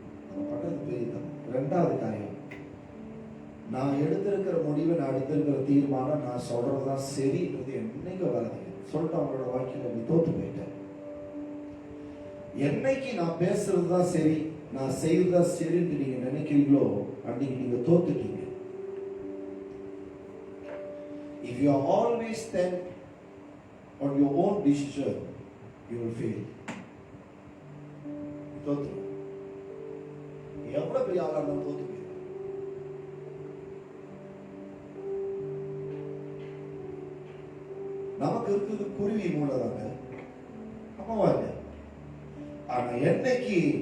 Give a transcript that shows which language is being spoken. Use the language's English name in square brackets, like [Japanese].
[Tamil] நம்ம பண்றது பெரிய. ரெண்டாவது காரியம், நான் எடுத்திருக்கிற முடிவு, நான் எடுத்திருக்கிற தீர்மானம், நான் சொல்றதுதான் சரின்றது என்னைக்கு வராது. சொல்லிட்டு அவங்களோட வாழ்க்கையில நீ தோத்து போயிட்டேன். என்னைக்கு நான் பேசுறதுதான் சரி, நான் செய்யறதுதான் சரின்னு நீங்க நினைக்கிறீங்களோ, அன்னைக்கு நீங்க தோத்துட்டீங்க. [English] If you are always stand on your own decision, you will fail. [Tamil] தோத்து. எவ்வளவு பெரிய ஆளா இருந்தாலும் தோத்து போயிடும். நமக்கு இருக்குது குருவி மூலதாங்க, அம்மாவா இல்லை. ஆனா என்னைக்கு